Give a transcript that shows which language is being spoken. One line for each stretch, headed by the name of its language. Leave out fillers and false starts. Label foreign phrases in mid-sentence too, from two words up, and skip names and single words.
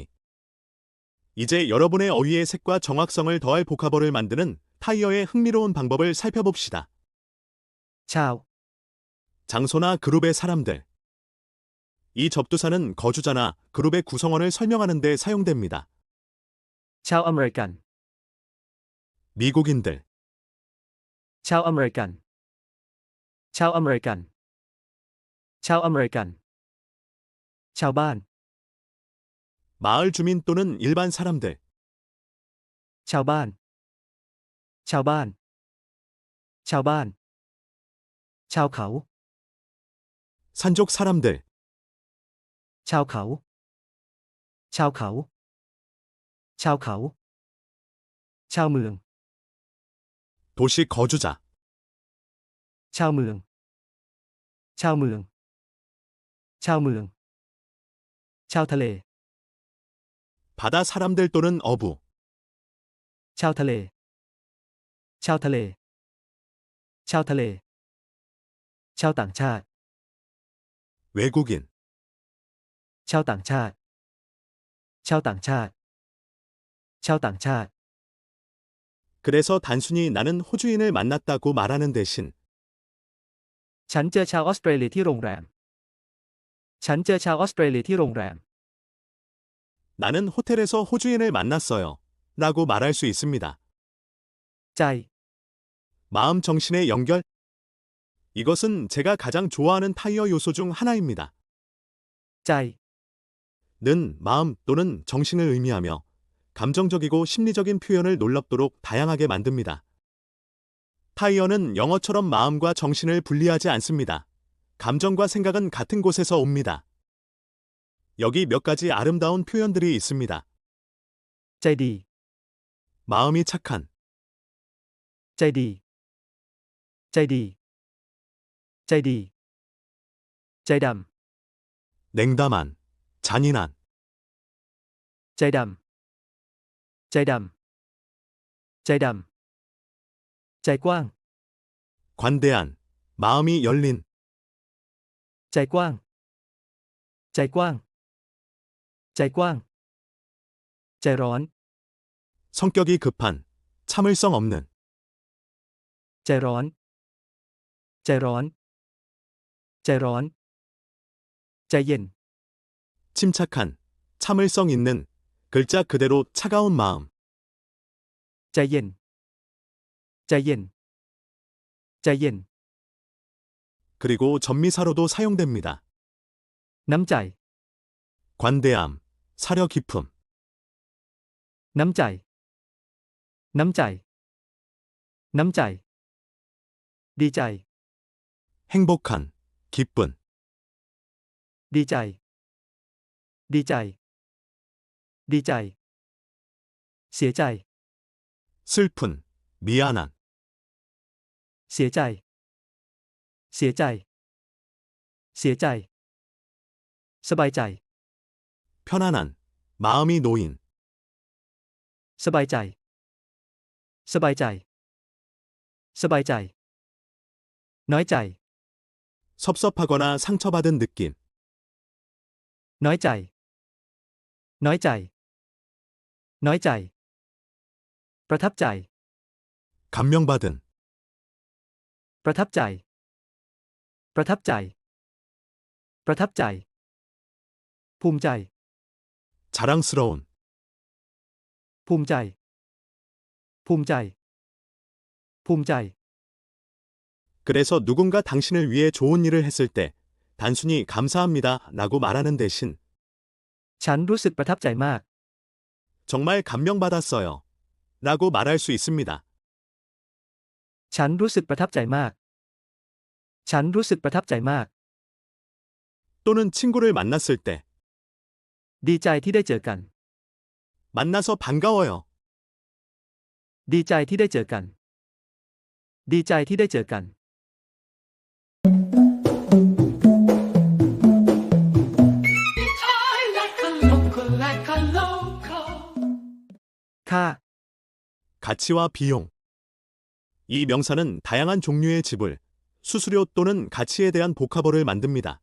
Korean: 이제 여러분의 어휘의 색과 정확성을 더할 복합어를 만드는 타이어의 흥미로운 방법을 살펴봅시다.
Thai: ชาว
Korean: 장소나 그룹의 사람들. 이 접두사는 거주자나 그룹의 구성원을 설명하는 데 사용됩니다.
Thai: ชาวอเมริกัน
Korean: 미국인들,
Thai: ชาวอเมริกัน ชาวอเมริกัน ชาวอเมริกัน ชาวบ้าน
Korean: 마을 주민 또는 일반 사람들,
Thai: ชาวบ้าน ชาวบ้าน ชาวบ้าน ชาวเขา
Korean: 산족 사람들,
Thai: ชาวเขา ชาวเขา ชาวเขา ชาวเมือง
Korean: 도시 거주자,
Thai: ชาวเมือง ชาวเมือง ชาวเมือง ชาวทะเล
Korean: 바다 사람들 또는 어부,
Thai: ชาวทะเล ชาวทะเล ชาวทะเล ชาวต่างชาติ
Korean: 외국인,
Thai: ชาวต่างชาติ ชาวต่างชาติ ชาวต่างชาติ
Korean: 그래서 단순히 나는 호주인을 만났다고 말하는 대신
Thai: ฉันเจอชาวออสเตรเลียที่โรงแรม ฉันเจอชาวออสเตรเลียที่โรงแรม
Korean: 나는 호텔에서 호주인을 만났어요. 라고 말할 수 있습니다.
Thai: ใจ
Korean: 마음 정신의 연결? 이것은 제가 가장 좋아하는 타이어 요소 중 하나입니다.
Thai: ใจ
Korean: 는 마음 또는 정신을 의미하며 감정적이고 심리적인 표현을 놀랍도록 다양하게 만듭니다. 타이어는 영어처럼 마음과 정신을 분리하지 않습니다. 감정과 생각은 같은 곳에서 옵니다. 여기 몇 가지 아름다운 표현들이 있습니다.
Thai: ใจดี
Korean: 마음이 착한,
Thai: ใจดี ใจดี ใจดี ใจด
Korean: 냉담한, 잔인한,
Thai: ำ ใจดำ ใจดำ ใจดำ ใจกว้าง
Korean: 관대한, 마음이 열린,
Thai: ใจกว้าง ใจกว้าง ใจกว้าง ใจร้อน
Korean: 성격이 급한, 참을성 없는,
Thai: ใจร้อน ใจร้อน ใจร้อน ใจเย็น
Korean: 침착한, 참을성 있는, 글자 그대로 차가운 마음,
Thai: ใจเย็น ใจเย็น ใจเย็น
Korean: 그리고 전미사로도 사용됩니다.
Thai: น้ำใจ
Korean: 관대함, 사려 깊음,
Thai: น้ำใจ น้ำใจ น้ำใจ ดีใจ
Korean: 행복한, 기쁜,
Thai: ดีใจ ดีใจ ดีใจ เสียใจ
Korean: 슬픈, 미안한,
Thai: เสียใจ เสียใจ เสียใจ สบายใจ
Korean: 편안한, 마음이 놓인,
Thai: สบายใจ สบายใจ สบายใจ น้อยใจ
Korean: 섭섭하거나 상처받은 느낌,
Thai: น้อยใจ น้อยใจ น้อยใจ ประทับใจ
Korean: 감명받은,
Thai: ประทับใจ ประทับใจ ประทับใจ ภูมิใจ
Korean: 자랑스러운,
Thai: ภูมิใจ ภูมิใจ ภูมิใจ
Korean: 그래서 누군가 당신을 위해 좋은 일을 했을 때 단순히 감사합니다 라고 말하는 대신
Thai: ฉันรู้สึกประทับใจมาก
Korean: 정말 감명받았어요 라고 말할 수 있습니다.
Thai: ฉันรู้สึกประทับใจมาก ฉันรู้สึกประทับใจมาก
Korean: 또는 친구를 만났을 때
Thai: ดีใจที่ได้เจอกัน
Korean: 만나서 반가워요
Thai: ดีใจที่ได้เจอกัน ดีใจที่ได้เจอกัน
English: like a local.
Thai: ค่า
Korean: 가치와 비용. 이 명사는 다양한 종류의 지불, 수수료 또는 가치에 대한 복합어를 만듭니다.